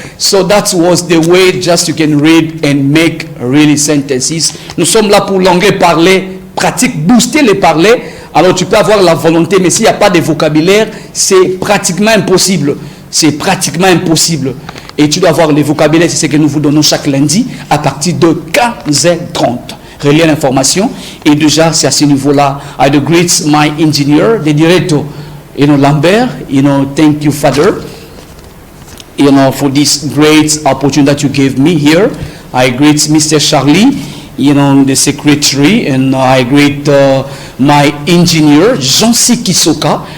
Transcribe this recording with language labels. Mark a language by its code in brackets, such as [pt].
[en] So that was the way just you can read and make really sentences. [fr] Nous sommes là pour l'anglais parler, pratique, booster les parler. Alors tu peux avoir la volonté, mais s'il n'y a pas de vocabulaire, c'est pratiquement impossible. C'est pratiquement impossible. Et tu dois avoir le vocabulaire, c'est ce que nous vous donnons chaque lundi à partir de 15h30. Relier l'information. Et déjà, c'est à ce niveau-là. [en] I greet my engineer, the director, Lambert, thank you, Father, for this great opportunity that you gave me here. I greet Mr. Charlie, the secretary, and I greet my engineer, Jean-C Kisoka.